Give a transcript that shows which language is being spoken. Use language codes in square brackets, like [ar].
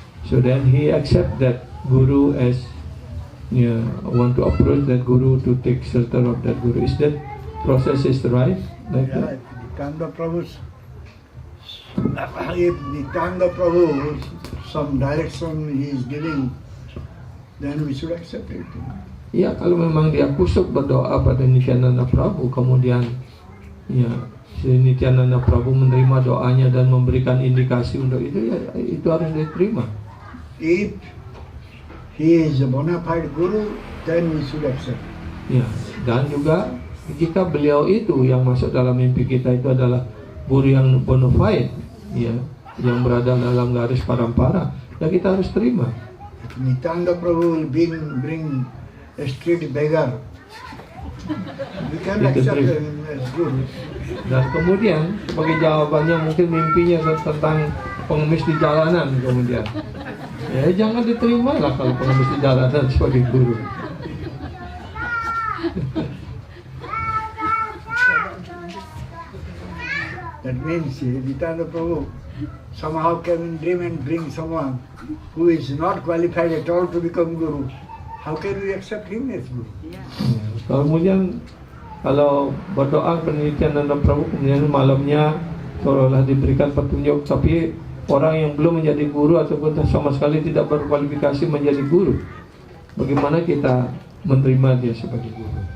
[en] So then he accept that guru as want to approach that guru to take shelter of that guru. Is that process is right? Like that? Nityananda Prabhu's, if Nityananda Prabhu some direction he is giving, then we should accept it. [id] Ya, kalau memang dia kusuk berdoa pada Nityananda Prabhu, kemudian si Nityananda Prabhu menerima doanya dan memberikan indikasi untuk itu, ya itu harus diterima. [en] If he is a bona fide guru, then we should accept. [id] Ya, dan juga jika beliau itu yang masuk dalam mimpi kita itu adalah guru yang bona fide, yang berada dalam garis parampara, ya kita harus terima. [en] If Nityananda Prabhu will bring a street beggar, we can accept him as guru. [id] Dan kemudian sebagai jawabannya mungkin mimpinya tentang pengemis di jalanan, kemudian ya jangan diterima lah kalau pengemis di jalanan sebagai guru. [en] That means Nityananda Prabhu somehow came in dream and bring someone who is not qualified at all to become guru. How can we accept him as guru? [id] Kemudian kalau berdoa penelitian dan Prabhu, kemudian malamnya seolah-olah diberikan petunjuk, tapi orang yang belum menjadi guru ataupun sama sekali tidak berkualifikasi menjadi guru, bagaimana kita menerima dia sebagai guru?